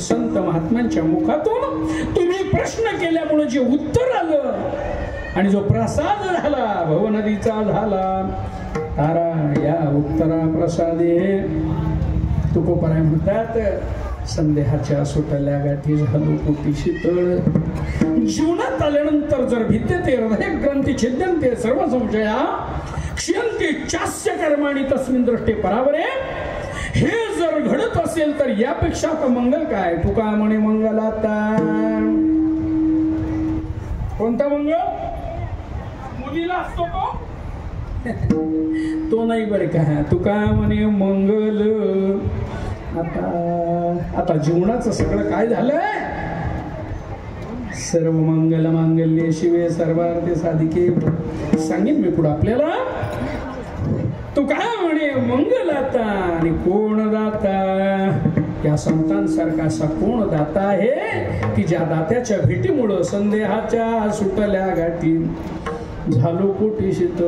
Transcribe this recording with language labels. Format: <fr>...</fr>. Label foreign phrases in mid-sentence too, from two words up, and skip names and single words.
<mr>संत महात्म्यांच्या मुखातून तुम्ही प्रश्न केल्यामुळे जे उत्तर आलं आणि जो प्रसाद झाला भवनदीचा झाला तारा या उत्तरा प्रसादे. तुकोबाराय म्हणतात संदेहाच्या सुटल्या गाठी झालो पोटी शीतळ. जीवनात आल्यानंतर जर</mr> <sa>भिद्यते हृदय ग्रंथी छिद्यंते सर्व संशया क्षयंते चास्य कर्माणि तस्मिन् दृष्टे परावरे.</sa> <mr>हे जर घडत असेल तर यापेक्षा तर मंगल काय? तुका म्हणे मंगलाता. कोणता मंगल? मुलीला असतो तो नाही बरं का. तुका म्हणे मंगल. आता जीवनाचं सगळं काय झालंय?</mr> <sa>सर्व मंगल मांगल्ये शिवे सर्वार्थे साधिके.</sa> <mr>सांगेन मी पुढे आपल्याला. तू काय म्हणे मंगल आता आणि कोण दाता? या संतांसारखा असा कोण दाता आहे की ज्या दात्याच्या भेटीमुळं संदेहाच्या सुटल्या गाठी झालो पोटी शीतळ.</mr>